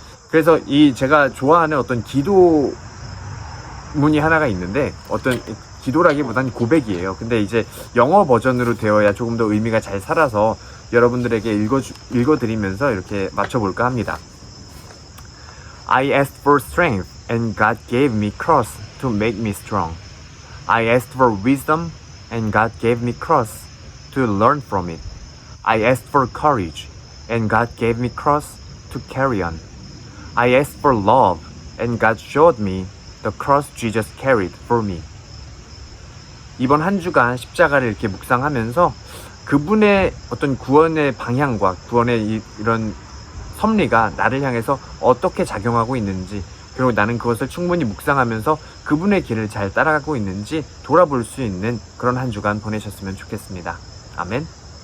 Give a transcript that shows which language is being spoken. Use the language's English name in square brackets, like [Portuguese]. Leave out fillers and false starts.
[Korean] 그래서 제가 좋아하는 어떤 기도문이 하나가 있는데, 어떤 기도라기보다는 고백이에요. 근데 이제 영어 버전으로 되어야 조금 더 의미가 잘 살아서 여러분들에게 읽어드리면서 이렇게 맞춰볼까 합니다. [English] I asked for strength and God gave me cross to make me strong. I asked for wisdom and God gave me cross to learn from it. I asked for courage and God gave me cross to carry on. I asked for love and God showed me the cross Jesus carried for me. [Korean] 이번 한 주간 십자가를 이렇게 묵상하면서 그분의 어떤 구원의 방향과 구원의 이런 섭리가 나를 향해서 어떻게 작용하고 있는지, 그리고 나는 그것을 충분히 묵상하면서 그분의 길을 잘 따라가고 있는지 돌아볼 수 있는 그런 한 주간 보내셨으면 좋겠습니다. 아멘.